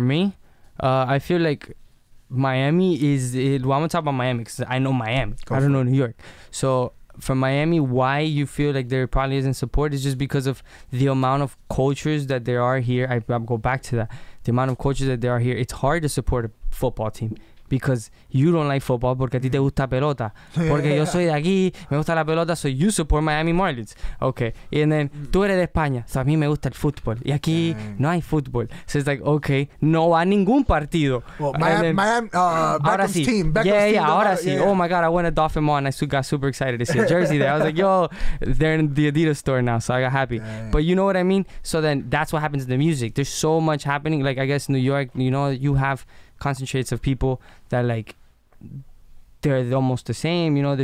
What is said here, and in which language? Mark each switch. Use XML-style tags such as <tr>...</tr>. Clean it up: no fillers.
<en>me, I feel like Miami I'm gonna talk about Miami because I know Miami. I don't know New York. So for Miami, why you feel like there probably isn't support is just because of the amount of cultures that there are here. I'll go back to that. The amount of cultures that there are here. It's hard to support a football team because you don't like football</en> <es>porque a ti te gusta pelota. Porque yo soy de aquí, me gusta la pelota,</es> <en>so you support Miami Marlins. Okay. And then</en> <es>tú eres de España, so a mí me gusta el fútbol. Y aquí no hay fútbol.</es> <en>So it's like, okay,</en> <es>no va a ningún partido.</es> <en>Well, Miami, Beckham's team.</en> <es>Ahora sí.</es> <en>Oh my God, I went to Dolphin Mall and I got super excited to see a jersey there. I was like, yo, they're in the Adidas store now, so I got happy. But you know what I mean? So then that's what happens in the music. There's so much happening. Like, I guess New York, you know, you have concentrates of people that like they're almost the same, you know.</en>